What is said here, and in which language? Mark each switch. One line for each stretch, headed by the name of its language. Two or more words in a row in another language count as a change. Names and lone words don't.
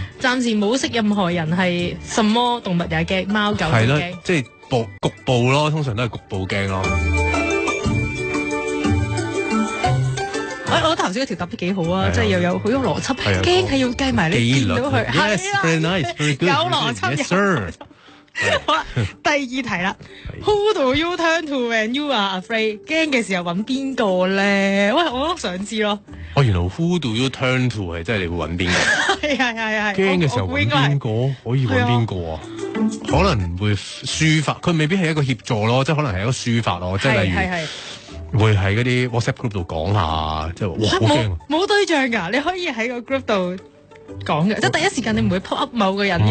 Cantonese: 暫時冇識任何人係什麼動物也驚，貓狗都係咯驚。，即係局部咯，通常都係局部驚咯。我頭先嗰條答得幾好啊，係啊即係又有好有邏輯，係啊驚係要計埋你紀律見到佢，係啊
English: Yes, very nice, very good.
Cantonese: 有邏輯
English: Yes, sir.
Cantonese: 好啦，第二題啦
English: ，Who do you turn to when you are afraid？
Cantonese: 驚嘅時候揾邊個咧？喂，我都想知咯。哦，原來
English: Who do you turn to
Cantonese: 係即係你會揾邊個？係。驚嘅時候揾邊個？可以揾邊個啊？可能會抒發，佢未必係一個協助咯，即係可能係一個抒發咯，即係例如會喺嗰啲 WhatsApp group 度講下，即係哇好驚啊！冇對象㗎，你可以喺個 group 度講嘅，即係第一時間你唔會
English: pop up
Cantonese: 某個人嘅。